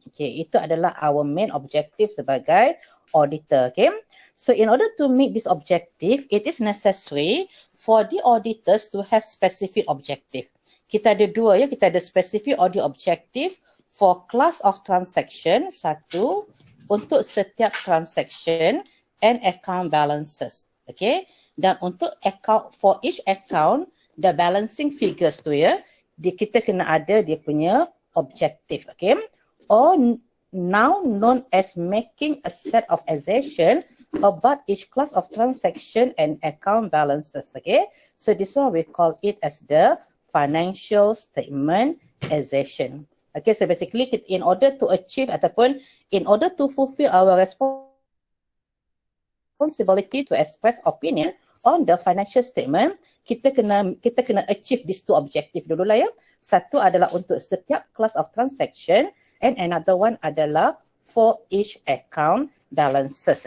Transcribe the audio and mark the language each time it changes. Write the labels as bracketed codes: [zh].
[en] Okay, [ms] itu adalah [en] our main objective sebagai auditor. Okay, so in order to meet this objective, it is necessary for the auditors to have specific objective. [ms] Kita ada dua ya, kita ada [en] specific audit objective for class of transaction, [ms] satu untuk setiap [en] transaction and account balances. [ms] Okay, dan untuk account, [en] for each account, the balancing figures [ms] tu ya, kita kena ada dia punya objective. [en] Okay, or now known as making a set of assertion about each class of transaction and account balances. Okay, so this one we call it as the financial statement assertion. Okay, so basically in order to achieve ataupun in order to fulfill our responsibility to express opinion on the financial statement, [ms] kita kena [en] achieve these two objective [ms] dulu lah ya. Satu adalah untuk setiap [en] class of transaction and another one adalah for each account balances.